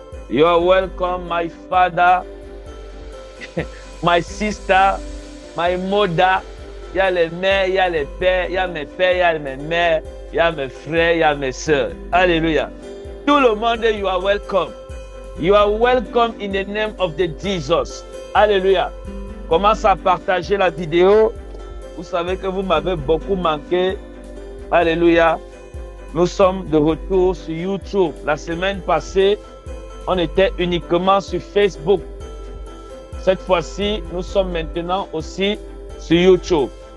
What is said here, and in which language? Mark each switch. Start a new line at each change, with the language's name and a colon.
English: You are welcome, my father, my sister, my mother.
French: Il y a les mères, il y a les pères, il y a mes pères, il y a mes mères, il y a mes frères, il y a mes sœurs. Alléluia. Tout le monde,
English: you are welcome. You are welcome in the name of the Jesus.
French: Alléluia. Commence à partager la vidéo. Vous savez que vous m'avez beaucoup manqué. Alléluia. Nous sommes de retour sur YouTube. La semaine passée, on était uniquement sur Facebook. Cette fois-ci, nous sommes maintenant aussi sur YouTube.